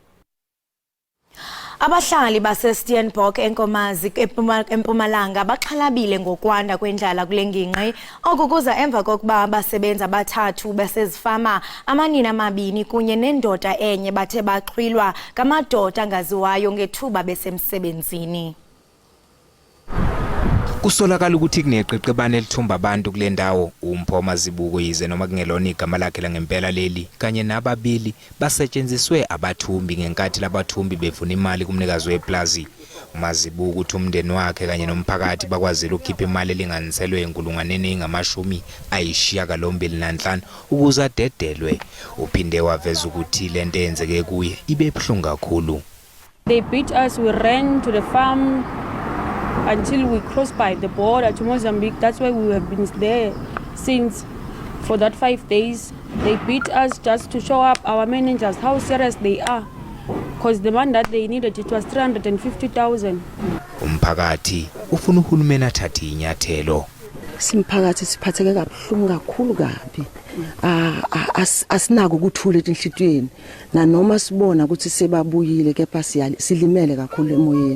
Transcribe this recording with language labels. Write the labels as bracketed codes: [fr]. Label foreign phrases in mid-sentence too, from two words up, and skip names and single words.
[xh] Abahlali baseSteenbok enkomazi eMpumalanga baxhalabile ngokwanda kwendlala kule ngingqi okukuza emva kokuba abasebenzi abathathu basezifama amanina amabini kunye nendoda enye bathe baxhwilwa ngamadoda angaziwayo ngethuba besemsebenzini. [zu] Kusolakala ukuthi kuneqeqebane elithumba abantu kule ndawo uMpho Mazibuko yize noma kungelona igama lakhe langempela leli kanye nababili basetshenziswe abathumbi ngenkathi labathumbi bevuna imali kumnikazi weplazi. Mazibuko uthi umndeni wakhe kanye nomphakathi bakwazile ukukhipha imali elinganiselwe enkulungwaneni engama-95 ukuze adedelwe. Uphinde waveza ukuthi lento eyenzeke kuye ibe buhlungu kakhulu. [en] They beat us, we ran to the farm. until we crossed by the border to Mozambique. That's why we have been there since for that 5 days. They beat us just to show up our managers how serious they are, because the man that they needed, it was 350,000. [zu] Umphakathi ufuna uhulumeni athathe inyathelo. Simphakathi siphatheke kabuhlungu kakhulu kabi. Asinako ukuthula enhlitweni. Na noma sibona ukuthi sebabuyile kepha silimele kakhulu emoyeni.